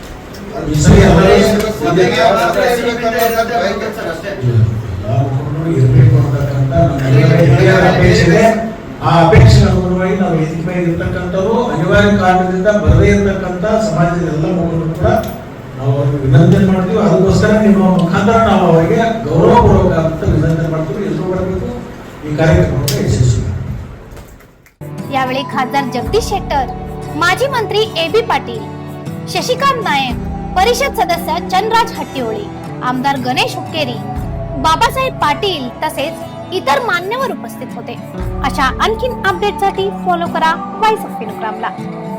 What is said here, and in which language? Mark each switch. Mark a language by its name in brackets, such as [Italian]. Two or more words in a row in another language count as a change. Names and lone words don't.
[Kannada] ಇರಬೇಕು ಅಂತಕ್ಕಂಥ ಅಪೇಕ್ಷೆ, ಆ ಅಪೇಕ್ಷೆ ಅನುಗುಣವಾಗಿ ನಾವು ವೇದಿಕೆ ಮೇಲೆ ಇರ್ತಕ್ಕಂಥವ್ರು ಅನಿವಾರ್ಯ ಕಾರಣದಿಂದ ಬರದೇ ಇರ್ತಕ್ಕಂಥ ಸಮಾಜದ ಎಲ್ಲ ಮಕ್ಕಳು ಕೂಡ ನಾವು ಅವ್ರಿಗೆ ವಿನಂತಿ ಮಾಡ್ತೀವಿ। ಅದಕ್ಕೋಸ್ಕರ ನಿಮ್ಮ ಮುಖಾಂತರ ನಾವು ಅವರಿಗೆ ಗೌರವಪೂರ್ವಕ ಅಂತ ವಿನಂತಿ ಮಾಡ್ತೀವಿ। ಎಲ್ಲರೂ ಬರಬೇಕು ಈ ಕಾರ್ಯಕ್ರಮಕ್ಕೆ ಯಶಸ್ವಿ। [Marathi] यावेळी खासदार जगदीश शेट्टर, माजी मंत्री एबी पाटील, शशिकांत नायक, परिषद सदस्य चंद्रराज हट्टीहोळी, आमदार गणेश हुक्केरी, बाबासाहेब पाटील तसेच इतर मान्यवर उपस्थित होते। अशा आणखीन अपडेटसाठी फॉलो करा व्हॉइस ऑफ विनुग्रामला।